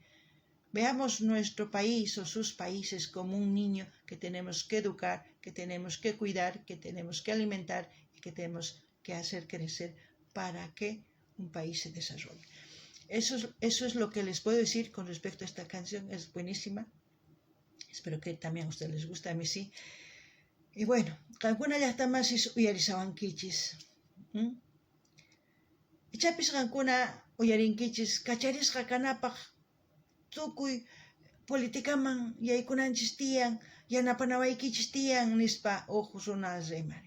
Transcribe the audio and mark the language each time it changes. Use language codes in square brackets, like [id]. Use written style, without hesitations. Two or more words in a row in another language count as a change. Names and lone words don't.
[es] Veamos nuestro país o sus países como un niño que tenemos que educar, que tenemos que cuidar, que tenemos que alimentar y que tenemos que hacer crecer para que un país se desarrolle. Eso es lo que les puedo decir con respecto a esta canción. Es buenísima. Espero que también a ustedes les guste, a mí sí. Y bueno, [qu] kankuna llaqtamansis uyarisawankichis. Ichapis kankuna uyarinkichis kacharisqa kanapaq tukuy politikaman yaykunanchis tiyan, yanapanawaykichis tiyan nispa runa rimari.